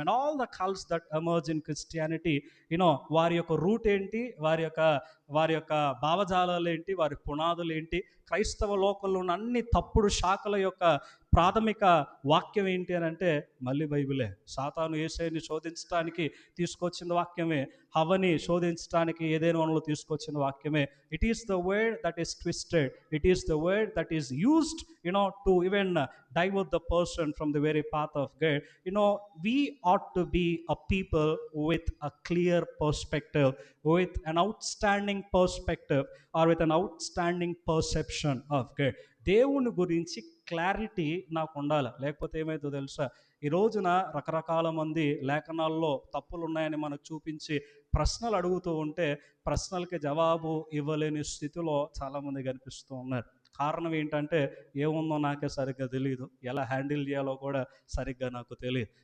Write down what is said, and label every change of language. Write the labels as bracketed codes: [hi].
[en] and all the cults that emerge in Christianity, [te] వారి యొక్క route ఏంటి, వారి యొక్క భావజాలాలు ఏంటి, వారి పునాదులు ఏంటి, క్రైస్తవ లోకంలో ఉన్న అన్ని తప్పుడు శాఖల యొక్క ప్రాథమిక వాక్యం ఏంటి అని అంటే మళ్ళీ బైబిలే. సాతాను యేసయ్యని శోధించడానికి తీసుకొచ్చిన వాక్యమే, హవ్వని శోధించడానికి ఏదైనా వనంలో తీసుకొచ్చిన వాక్యమే. [en] It is the word that is twisted, it is the word that is used to even divert the person from the very path of God. We ought to be a people with a clear perspective, with an outstanding perspective, or with an outstanding perception of God. [te] దేవుని గురించి clarity నాకు ఉండాలి. లేకపోతే ఏమైతుందో తెలుసా, ఈ రోజున రకరకాల మంది లేఖనాల్లో తప్పులు ఉన్నాయని మనకు చూపించి ప్రశ్నలు అడుగుతూ ఉంటే ప్రశ్నలకి జవాబు ఇవ్వలేని స్థితిలో చాలామంది కనిపిస్తూ ఉన్నారు. కారణం ఏంటంటే ఏముందో నాకే సరిగ్గా తెలియదు, ఎలా హ్యాండిల్ చేయాలో కూడా సరిగ్గా నాకు తెలియదు.